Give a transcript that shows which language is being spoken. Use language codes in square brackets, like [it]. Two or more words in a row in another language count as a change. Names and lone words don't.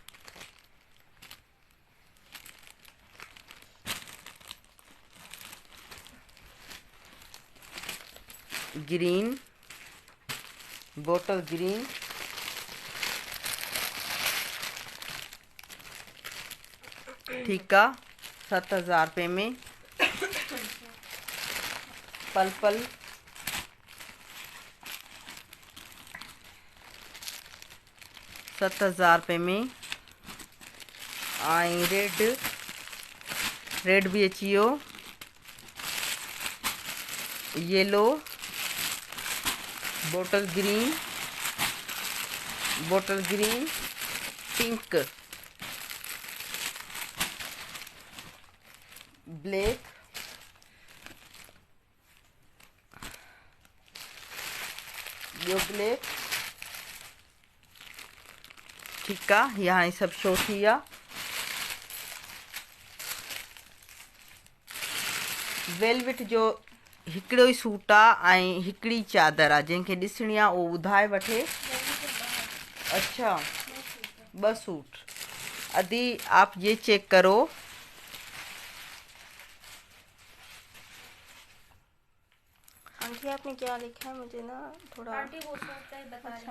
[en] green, bottle green, [ur] ٹھیک ہے، 7,000 روپے میں. پرپل، ₹7,000 میں. [sd] आई रेड भी अची वियो। [en] Yellow, bottle green, pink, black, [sd] ॿियो ब्लैक, ठीकु आहे। [ur] یہاں سب [sd] शो थी विया। वेलवेट जो हिकिड़ो ई सूट आहे ऐं हिकिड़ी चादर आहे, जंहिंखे ॾिसणी आहे उहो ॿुधाए वठे। [ur] اچھا، 2 سوٹ. ادی آپ یہ چیک کرو, آنٹی آپ نے کیا لکھا ہے؟ مجھے نا تھوڑا آنٹی وہ سوٹ کا ہی بتا اچھا.